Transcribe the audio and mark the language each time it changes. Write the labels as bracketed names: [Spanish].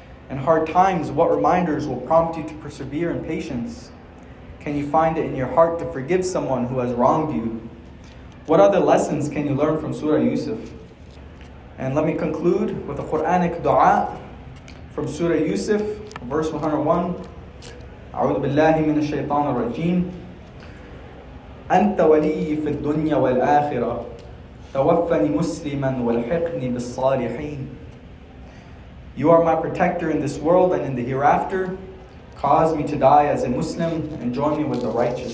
[English] In hard times, what reminders will prompt you to persevere in patience? Can you find it in your heart to forgive someone who has wronged you? What other lessons can you learn from Surah Yusuf? And let me conclude with a Quranic dua from Surah Yusuf, verse 101. [Arabic] أعوذ بالله من الشيطان الرجيم. أنت ولي في الدنيا والآخرة توفني مسلما والحقني بالصالحين. [English] You are my protector in this world and in the hereafter. Cause me to die as a Muslim and join me with the righteous.